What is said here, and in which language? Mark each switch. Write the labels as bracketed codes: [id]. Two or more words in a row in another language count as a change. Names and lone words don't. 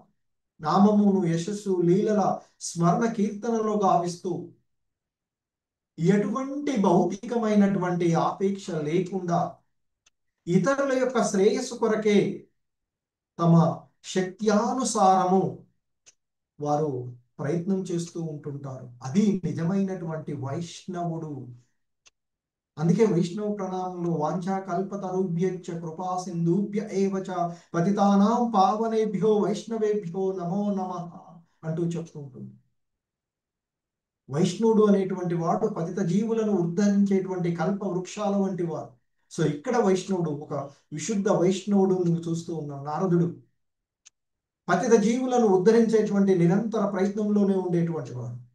[te] నామమును యశస్సు లీలల స్మరణ కీర్తనలో గావిస్తూ ఎటువంటి భౌతికమైనటువంటి ఆపేక్ష లేకుండా ఇతరుల యొక్క శ్రేయస్సు కొరకే తమ శక్త్యానుసారము వారు ప్రయత్నం చేస్తూ ఉంటుంటారు. అది నిజమైనటువంటి వైష్ణవుడు. అందుకే వైష్ణవ ప్రణామంలో [sa] వాంఛా కల్పతరుభ్యశ్చ కృపా సింధుభ్య ఏవచ పతితానాం పావనేభ్యో వైష్ణవేభ్యో నమో నమః [te] అంటూ చెప్తూ ఉంటుంది. వైష్ణవుడు అనేటువంటి వాడు పతిత జీవులను ఉద్ధరించేటువంటి కల్ప వృక్షాల వంటి వాడు. సో ఇక్కడ వైష్ణవుడు, ఒక విశుద్ధ వైష్ణవుడు నువ్వు చూస్తూ ఉన్నావు. నారదుడు పతిత జీవులను ఉద్ధరించేటువంటి నిరంతర ప్రయత్నంలోనే ఉండేటువంటి వాడు.